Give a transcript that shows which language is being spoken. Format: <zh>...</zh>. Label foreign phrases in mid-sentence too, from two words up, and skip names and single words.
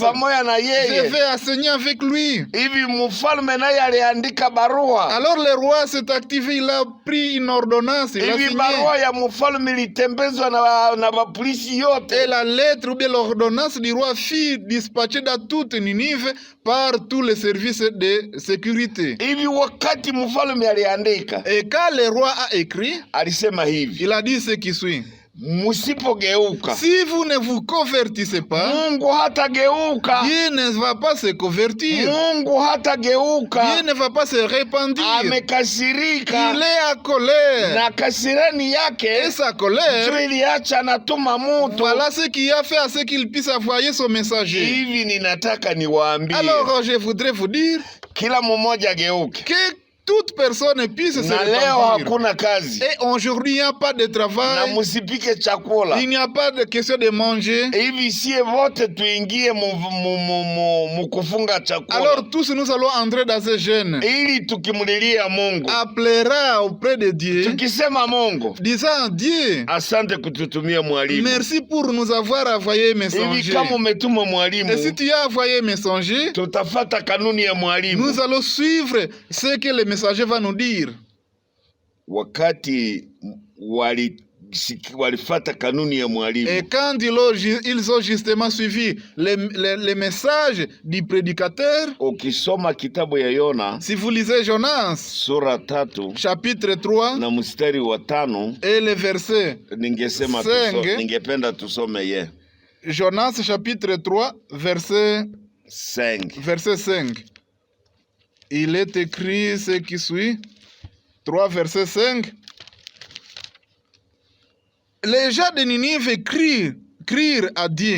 <sw>Pamoja na</sw> <fr>Je</fr> <sw>yeye.</sw> <fr>vais enseigner avec lui.</fr> <sw>Hivi mfalme naye aliandika barua.</sw> <fr>Alors le roi s'est activé, il a pris une ordonnance, il a</fr> <sw>Hivi</sw> <fr>signé.</fr> <sw>barua ya mfalme ilitembezwa na mapolisi yote.</sw> <fr>Et la lettre ou bien l'ordonnance du roi fut dispatchée dans toute Ninive par tous les services de sécurité.</fr> <sw>Hivi wakati mfalme aliandika,</sw> <fr>Et quand le roi a écrit,</fr> <sw>alisema hivi,</sw> <fr>il a dit ce qui suit.</fr> <sw>musipogeuka,</sw> <fr>Si vous ne vous convertissez pas,</fr> <sw>Mungu hatageuka.</sw> <fr>Dieu ne va pas se convertir.</fr> <sw>Mungu hatageuka.</sw> <fr>Dieu ne va pas se répandre.</fr> <sw>Amekasirika.</sw> <fr>Il est en colère.</fr> <sw>Na kasirani</sw> <fr>Et</fr> <sw>yake</sw> <fr>sa colère,</fr> <sw>ndio iliacha natuma mutu.</sw> <fr>voilà ce qui a fait à ce qu'il puisse envoyer son messager.</fr> <sw>Hivi ninataka niwaambie,</sw> <fr>Alors je voudrais vous dire</fr> <sw>kila mmoja ageuke.</sw> <fr>que toute personne puisse se</fr> <sw>Na leo</sw> <fr>repentir.</fr> <sw>hakuna kazi.</sw> <fr>Et aujourd'hui, il n'y a pas de</fr> <sw>Na</sw> <fr>travail.</fr> <sw>musipike chakula.</sw> <fr>Il n'y a pas de question de manger.</fr> <sw>Hivi sie vote tuingie mukufunga chakula.</sw> <fr>Alors tous nous allons entrer dans ce jeûne.</fr> <sw>Ili tukimulilia Mungu.</sw> <fr>Appellera auprès de Dieu,</fr> <sw>Tukisema Mungu,</sw> <fr>disant Dieu,</fr> <sw>asante kututumia mwalimu.</sw> <fr>merci pour nous avoir envoyé</fr> <sw>Hivi</sw> <fr>messager.</fr> <sw>kama umetuma</sw> <fr>Et si</fr> <sw>mwalimu,</sw> <fr>tu as envoyé messager,</fr> <sw>tutafata kanuni ya mwalimu.</sw> <fr>nous allons suivre ce que le messager va nous dire.</fr> <sw>Wakati walifata kanuni ya mwalimu,</sw> <fr>Et quand ils ont justement suivi les messages du prédicateur,</fr> <sw>ukisoma kitabu ya Yona</sw> <fr>si vous lisez Jonas,</fr> <sw>sura 3</sw> <fr>chapitre 3,</fr> <sw>na mstari wa 5,</sw> <fr>et le verset</fr> <sw>ningesema</sw> <fr>5,</fr> <sw>ningependa tusome ye</sw> <fr>Jonas chapitre 3, verset 5. Il est écrit ce qui suit. 3, verset 5. Les gens de Ninive crièrent à Dieu.</fr>